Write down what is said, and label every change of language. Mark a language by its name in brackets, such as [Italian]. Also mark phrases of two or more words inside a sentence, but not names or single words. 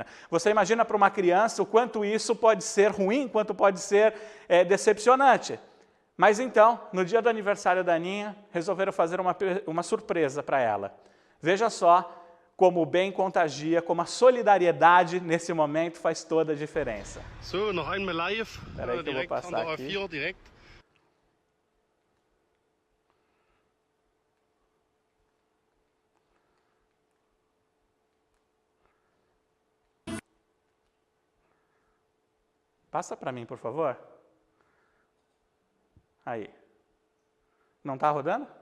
[Portuguese] Você imagina para uma criança o quanto isso pode ser ruim, quanto pode ser decepcionante. Mas então, no dia do aniversário da Aninha, resolveram fazer uma surpresa para ela. Veja só como o bem contagia, como a solidariedade nesse momento faz toda a diferença. [German] So, noch einmal live, [Portuguese] Peraí que eu vou [German] direkt an [Portuguese] passar [German] der [Portuguese] aqui. [German] A4, direkt. [Portuguese] Passa para mim, por favor. Aí. Não está rodando?